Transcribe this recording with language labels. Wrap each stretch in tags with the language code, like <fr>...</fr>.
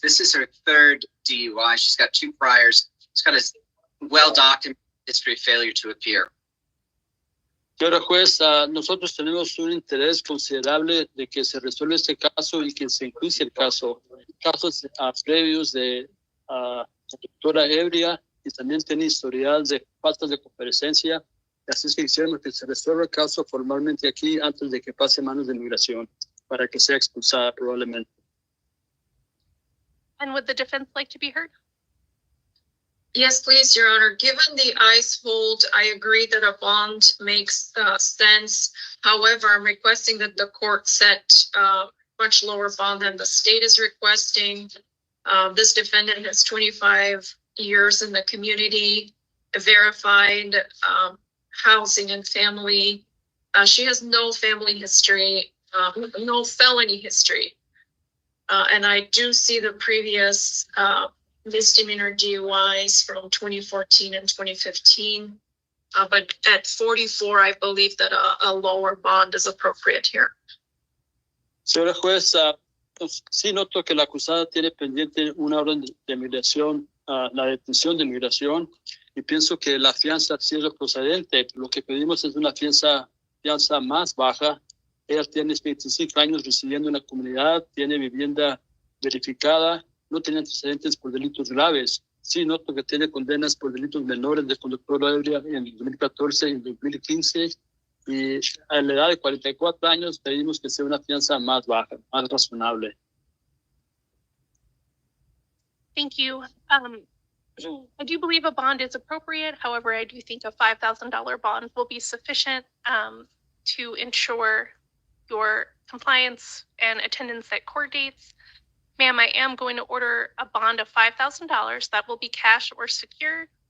<en>This is her third DUI. She's got 2 priors. She's got a well-documented history of failure to appear.</en> <es>Señora juez, nosotros tenemos un interés considerable de que se resuelva este caso y que se enjuicie el caso. Casos previos de conductora ebria y también tiene historial de faltas de comparecencia. Así es que quisiéramos que se resuelva el caso formalmente aquí antes de que pase a manos de inmigración para que sea expulsada probablemente.</es> <en>And would the defense like to be heard? Yes, please, Your Honor. Given the ICE hold, I agree that a bond makes sense. However, I'm requesting that the court set much lower bond than the state is requesting. This defendant has 25 years in the community, verified housing and family. She has no family history, no felony history. And I do see the previous misdemeanor DUIs from 2014 and 2015. But at 44, I believe that a lower bond is appropriate here.</en> <es>Señora juez, sí noto que la acusada tiene pendiente una orden de migración, la detención de migración, y pienso que la fianza sí es lo procedente. Lo que pedimos es una fianza más baja. Ella tiene 25 años residiendo en la comunidad, tiene vivienda verificada, no tiene antecedentes por delitos graves. Sí noto que tiene condenas por delitos menores de conductora ebria en 2014 y 2015. Y a la edad de 44 años pedimos que sea una fianza más baja, más razonable.</es> <en>Thank you. I do believe a bond is appropriate. However, I do think a $5,000 bond will be sufficient to ensure your compliance and attendance at court dates. Ma'am, I am going to order a bond of $5,000 that will be cash or secured.</en>